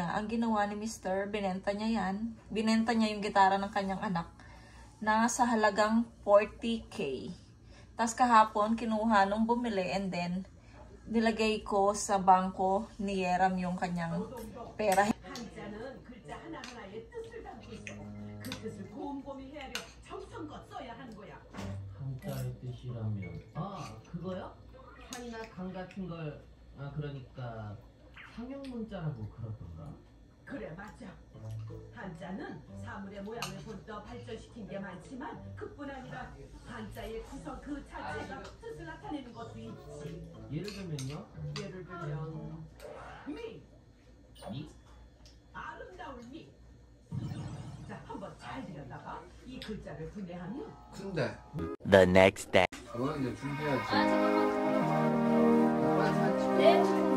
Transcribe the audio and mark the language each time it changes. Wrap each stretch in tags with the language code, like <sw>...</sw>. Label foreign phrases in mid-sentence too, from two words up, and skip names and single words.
<tl>Ang ginawa ni Mr., binenta niya yan. Binenta niya yung gitara ng kanyang anak na sa halagang 40K. Tapos kahapon, kinuha nung bumili</tl> <en>and then</en> <tl>nilagay ko sa bangko ni Yeram yung kanyang pera.</tl> <ko>한자의 뜻이라면 그거요? 한나 강 같은 걸 그러니까 상형문자라고 그러던가. 그래 맞아. 한자는 사물의 모양을 본떠 발전시킨 게 많지만 그뿐 아니라 한자의 구성 그 자체가 뜻을 나타내는 것도 있지. 예를 들면요? 예를 들면 미. 아름다운 미. 자, 한번 잘 들여다봐. 이 글자를 분해하면 근데</ko> <en>The next day.</en> <ko>그거는 이제 준비해야지. 네.</ko>